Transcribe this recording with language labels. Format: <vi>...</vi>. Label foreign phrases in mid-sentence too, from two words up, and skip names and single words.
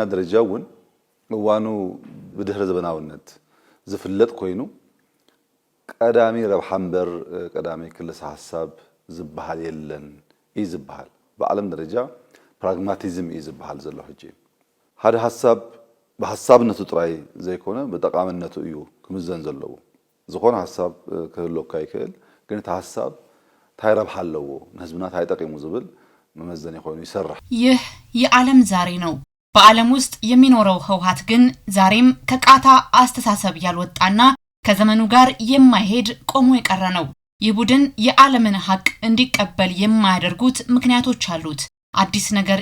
<ti>ደረጃ እውን እዋኑ ብድህረ ዘመናውነት ዝፍለጥ ኮይኑ ቀዳሚ ረብሓ እምበር ቀዳሚ ክልስ ሐሳብ ዝብሃል የለን ይዝብሃል በዓለም ደረጃ ፕራግማቲዝም ይዝብሃል ዘሎ ሕጂ ሓደ ሐሳብ በሐሳብነቱ ጥራይ ዘይኮነ በጠቃምነቱ እዩ ክምዘን ዘለዎ ዝኾነ ሐሳብ ክህልወካ ይክእል ግን እቲ ሐሳብ ታይ ረብሓ ኣለዎ ንህዝብና ታይ ጠቂሙ ዝብል መመዘን ይኾን ይሰርሕ</ti> <am>ይህ የዓለም ዛሬ ነው በዓለም ውስጥ የሚኖረው ህውሃት ግን ዛሬም ከቃታ አስተሳሰብ ያልወጣና ከዘመኑ ጋር የማይሄድ ቆሞ የቀረ ነው ይህ ቡድን የዓለምን ሐቅ እንዲቀበል የማያደርጉት ምክንያቶች አሉት አዲስ ነገር</am>